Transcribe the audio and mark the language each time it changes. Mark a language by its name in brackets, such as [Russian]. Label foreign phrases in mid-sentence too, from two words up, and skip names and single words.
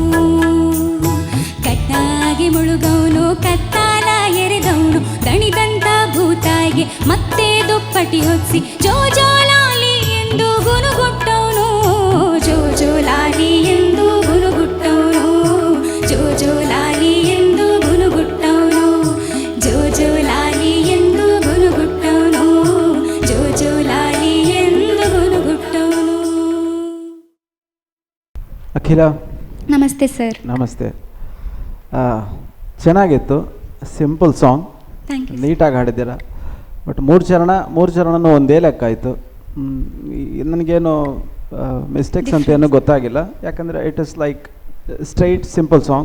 [Kannada] ಕಟ್ಟಾಗಿ ಮುಳುಗವನು ಕತ್ತಾಲ ಎರೆದವನು ದಣಿದಂತ ಭೂತಾಯಿಗೆ ಮತ್ತೆ ದುಪ್ಪಟಿ ಹೊತ್ಸಿ ಜೋಜೋಲಾಲಿ ಎಂದು ಗುನುಗುಟ್ಟವನು ಜೋಜೋಲಾಲಿ ಎಂದು ಗುನುಗುಟ್ಟವನು ಜೋಜೋಲಾಲಿ ಎಂದು ಗುನುಗುಟ್ಟವನು ಜೋಜೋಲಾಲಿ ಎಂದು ಗುನುಗುಟ್ಟವನು ಜೋಜೋಲಾಲಿ ಎಂದು ಗುನುಗುಟ್ಟವನು. ಅಖಿಲ ನಮಸ್ತೆ ಸರ್. ನಮಸ್ತೆ. ಚೆನ್ನಾಗಿತ್ತು, [English] simple song, Thank you. [Kannada] ನೀಟಾಗಿ ಹಾಡಿದ್ದೀರಾ. ಬಟ್ ಮೂರು ಚರಣನೂ ಒಂದೇ ಲೆಕ್ಕ ಆಯಿತು. ನನಗೇನು ಮಿಸ್ಟೇಕ್ಸ್ ಅಂತ ಏನೂ ಗೊತ್ತಾಗಿಲ್ಲ, ಯಾಕಂದರೆ [English] it is like straight simple song.